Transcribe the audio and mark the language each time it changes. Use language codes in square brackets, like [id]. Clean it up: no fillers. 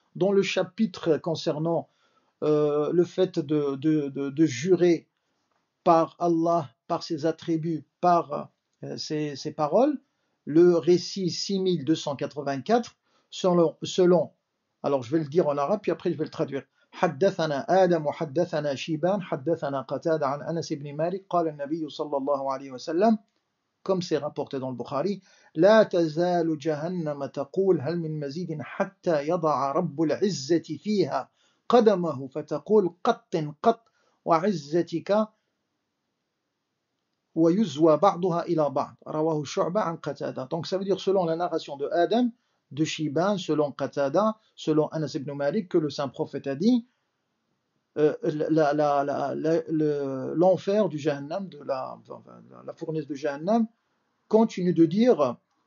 [fr] Dans le chapitre concernant le fait de jurer par Allah, par ses attributs, par ses paroles, le récit 6284, selon, alors je vais le dire en arabe, puis après je vais le traduire. [ar] حدثنا آدم وحدثنا شيبان حدثنا قتادة عن أنس بن مالك قال النبي صلى الله عليه وسلم, [fr] comme c'est rapporté dans le Bukhari, [ar] لا تزال جهنم تقول هل من مزيد حتى يضع رب العزة فيها قدمه فتقول قط قط وعزتك ويزوى بعضها إلى بعض رواه شعبة عن قتادة. [fr] Donc ça veut dire selon la narration de Adam, de Shiban, selon Qatada, selon Anas ibn Malik, que le saint prophète a dit l'enfer du Jahannam, de la fournaise de Jahannam, continue de dire